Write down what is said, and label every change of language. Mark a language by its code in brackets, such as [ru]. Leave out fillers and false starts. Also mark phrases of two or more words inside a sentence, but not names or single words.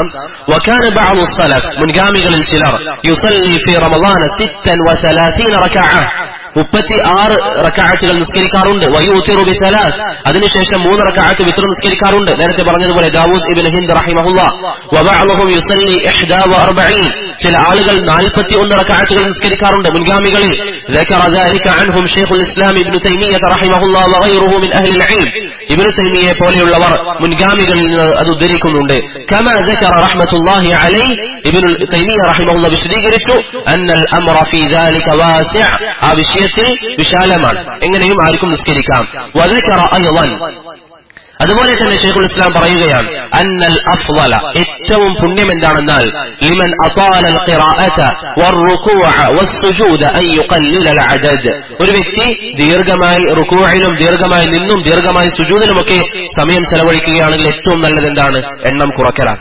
[ar] وكان بعض السلف, [ml] മുൻഗാമികളിൽ ചിലർ [ar] يصلي في رمضان 36 ركعة, [ml] 36 റക്അഅത്തുകൾ നിസ്കരിക്കാറുണ്ട്. [ar] ويوتر بثلاث, [ml] അതിനുശേഷം 3 റക്അഅത്ത് വിത്ർ നിസ്കരിക്കാറുണ്ട്. നേരത്തെ പറഞ്ഞതുപോലെ ദാവൂദ് ഇബ്നു ഹിന്ദ് റഹിമഹുല്ലാഹ്. [ar] وبعضهم يصلي 41, [ml] ചില ആളുകൾ 41 റക്അഅത്തുകൾ നിസ്കരിക്കാറുണ്ട് മുൻഗാമികളിൽ. [ar] ذكر ذلك عنهم شيخ الإسلام ابن تيمية رحمه الله وغيره من أهل العلم. [ml] ഇബ്നു തൈമിയ്യ പോലെയുള്ളവർ മുൻഗാമികളിൽ നിന്ന് അത് ഉദ്ധരിക്കുന്നുണ്ട്. [ar] كما ذكر رحمة الله عليه, [ml] ഇബ്നു തൈമിയ്യ റഹിമഹുല്ലാഹ് വിശദീകരിച്ചു [ar] أن الأمر في ذلك واسع, [ml] ആ വിഷയത്തിൽ വിശാലമാണ്, എങ്ങനെയും ആർക്കും നിസ്കരിക്കാം. [ar] وذكر أيضا, [ml] അതുപോലെ തന്നെ ശൈഖുൽ ഇസ്ലാം പറയുകയാണ് [ar] أن الأفضل, [ml] ഏറ്റവും പുണ്യം എന്താണെന്നാൽ [ar] لمن أطال القراءة والركوع والسجود أن يقلل العدد, [ml] ഒരു വ്യക്തി ദീർഘമായി റുകൂഇലും ദീർഘമായി നിന്നും ദീർഘമായി സുജൂദിലുമൊക്കെ സമയം ചെലവഴിക്കുകയാണെങ്കിൽ ഏറ്റവും നല്ലത് എന്താണ്, എണ്ണം കുറയ്ക്കലാണ്.